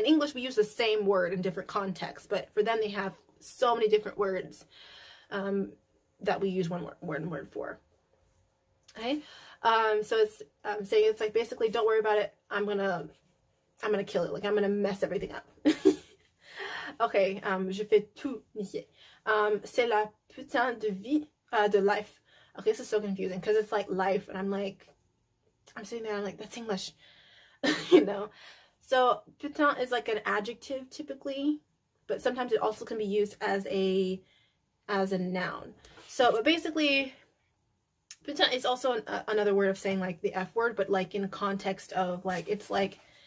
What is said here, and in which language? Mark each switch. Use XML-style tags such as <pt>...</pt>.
<en>In English, we use the same word in different contexts, but for them, they have so many different words that we use one word for. Okay. So it's saying, it's like basically, don't worry about it. I'm gonna kill it. Like, I'm gonna mess everything up.</en> <fr>Okay. Je fais tout niquer. C'est la putain de vie, de life.</fr> <en>Okay, this is so confusing because it's like life, and I'm sitting there, I'm like, that's English. You know. So putain is like an adjective typically, but sometimes it also can be used as a noun. So, but basically, putain is also another word of saying like the F word, but like in context of like, it's like,</en>